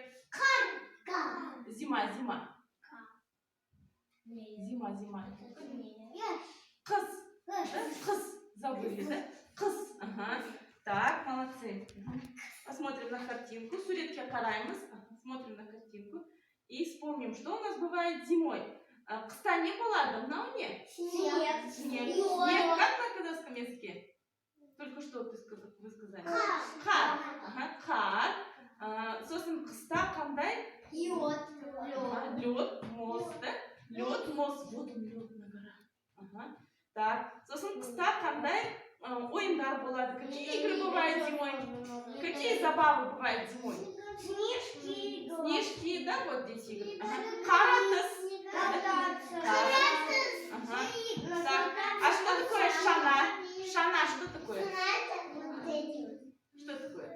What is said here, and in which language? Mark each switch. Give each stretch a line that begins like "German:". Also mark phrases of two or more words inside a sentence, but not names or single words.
Russian: Зима. Зима. Кыз. Забыли, да? Кыз. Ага. Так, молодцы. Посмотрим на картинку.
Kazakh: Суретке караймыз.
Russian: Смотрим на картинку. И вспомним, что у нас бывает зимой.
Kazakh: Қыста не болады, мынау не?
Russian: Снег. Снег. Как на казахском языке? Только что вы сказали.
Kazakh: Қар. Ага, қар. Сосын қыста қандай?
Russian: Лед, мост, да? Лед, мост. Вот он, лед на горах. Ага. Так,
Kazakh: сосын қыста қандай ойындар болады?
Russian: Какие игры бывают зимой? Какие забавы бывают зимой? Снежки, да, вот здесь игры. Каратыс. Ага. Так. А что такое шана? Шана, что такое? Что такое?